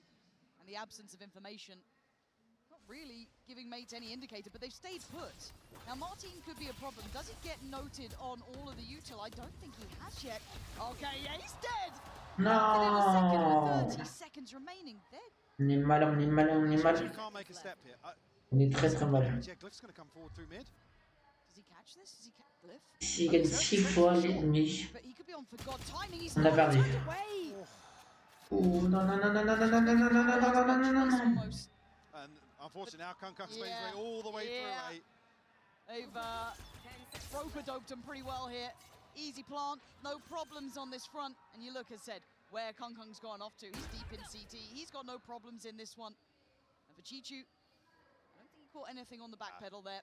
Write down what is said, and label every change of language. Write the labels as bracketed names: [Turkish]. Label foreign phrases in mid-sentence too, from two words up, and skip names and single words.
[English] And the absence of information, not really giving Mates any indicator, but they've stayed put. Now, Martin could be a problem. Does it get noted on all of the util? I don't think he has yet. Okay, yeah, he's dead! No! 30 seconds remaining. They're [French] On est mal, on est mal, on est mal. On est très très mal. S'il gagne 6 fois l'ennemi, on a perdu. Oh non, non, non, non, non, non, non, non, non, non, non, non, non, non, non. [English] And unfortunately now Kung makes his way all the way through, eh? They've rope-a-doped him pretty well here. Easy plant, no problems on this front. And you look, as said, where Kung's gone off to. He's deep in CT. He's got no problems in this one. And for Chichu, I don't think he caught anything on the back pedal there.